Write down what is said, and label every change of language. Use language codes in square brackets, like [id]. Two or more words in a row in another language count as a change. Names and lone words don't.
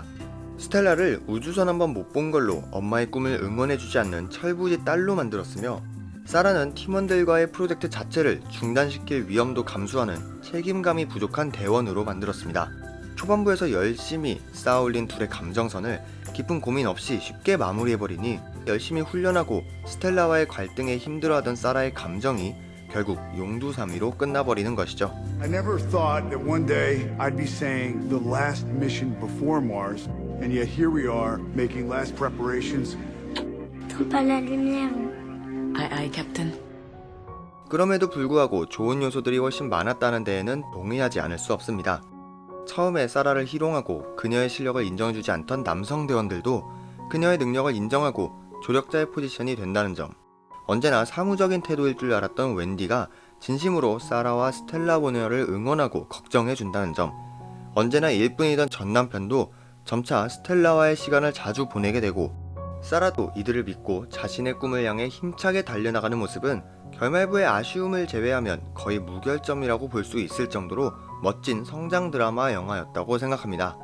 [ko] 스텔라를 우주선 한번 못 본 걸로 엄마의 꿈을 응원해주지 않는 철부지 딸로 만들었으며 사라는 팀원들과의 프로젝트 자체를 중단시킬 위험도 감수하는 책임감이 부족한 대원으로 만들었습니다. 초반부에서 열심히 쌓아올린 둘의 감정선을 깊은 고민 없이 쉽게 마무리해버리니 열심히 훈련하고 스텔라와의 갈등에 힘들어하던 사라의 감정이 결국 용두사미로 끝나버리는 것이죠. [en] I never thought that one day I'd be saying the last mission before Mars, and yet here we are making last preparations. [fr] T'as pas la lumière. [en] Aye, Captain. [ko] 그럼에도 불구하고 좋은 요소들이 훨씬 많았다는 데에는 동의하지 않을 수 없습니다. 처음에 사라를 희롱하고 그녀의 실력을 인정해주지 않던 남성 대원들도 그녀의 능력을 인정하고 조력자의 포지션이 된다는 점, 언제나 사무적인 태도일 줄 알았던 웬디가 진심으로 사라와 스텔라 보네어를 응원하고 걱정해준다는 점, 언제나 일뿐이던 전 남편도 점차 스텔라와의 시간을 자주 보내게 되고 사라도 이들을 믿고 자신의 꿈을 향해 힘차게 달려나가는 모습은 결말부의 아쉬움을 제외하면 거의 무결점이라고 볼 수 있을 정도로 멋진 성장 드라마 영화였다고 생각합니다.